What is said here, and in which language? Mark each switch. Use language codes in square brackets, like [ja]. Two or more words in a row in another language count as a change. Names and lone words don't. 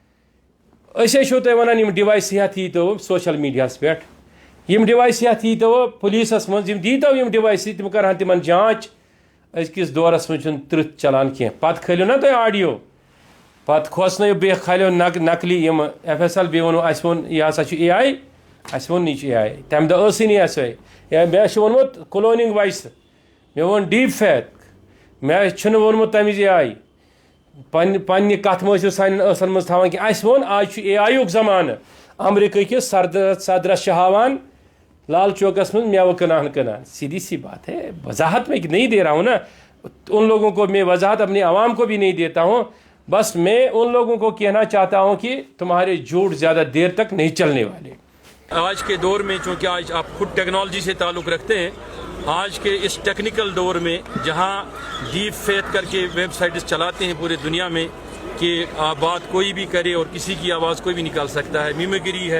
[ks] أسۍ حظ چھِو تۄہہِ وَنان یِم ڈِوایس ہٮ۪تھ ییٖتو سوشَل میٖڈیاہَس پٮ۪ٹھ یِم ڈِوایس ہٮ۪تھ ییٖتو پُلیٖسَس منٛز یِم دیٖتو یِم ڈِوایسہٕ تِم کَرٕہن تِمن جانٛچ أزکِس دورَس منٛز چھُنہٕ تٕرٛہ چلان کینٛہہ پَتہٕ کھٲلِو نا تُہۍ آڈیو پَتہٕ کھوژنٲیِو بیٚیہِ کھالیو نقلی یِمہٕ ایف ایس ایل بیٚیہِ ووٚنوٗ اَسہِ ووٚن یہِ ہسا چھُ اے آی اَسہِ ووٚن یہِ چھُ اے آی تَمہِ دۄہ ٲسٕے نہٕ ایس آی یا مےٚ چھُ ووٚنمُت [en] cloning voice [ks] مےٚ ووٚن [en] deep fake [ks] مےٚ چھُنہٕ ووٚنمُت تَمہِ وِزِ اے آی پنٛنہِ کَتھٕ مہٕ ٲسِو سانٮ۪ن ٲسن منٛز تھاوان کینٛہہ اَسہِ ووٚن آز چھُ اے آی یُک زمانہٕ امریکہ کِس صدرس چھِ ہاوان لال چوکس منٛز میوٕ کٕنان [ur] سیدھی سی بات ہے وضاحت میں نہیں دے رہا ہوں نا ان لوگوں کو میں وضاحت اپنی عوام کو بھی نہیں دیتا ہوں بس میں ان لوگوں کو کہنا چاہتا ہوں کہ تمہارے جھوٹ زیادہ دیر تک نہیں چلنے والے. آج کے دور میں چونکہ آج آپ خود ٹیکنالوجی سے تعلق رکھتے ہیں آج کے اس ٹیکنیکل دور میں جہاں [en] deep fake [ur] کر کے [en] web sites [ur] چلاتے ہیں پورے دنیا میں کہ بات کوئی بھی کرے اور کسی کی آواز کوئی بھی نکال سکتا ہے میمیگری ہے.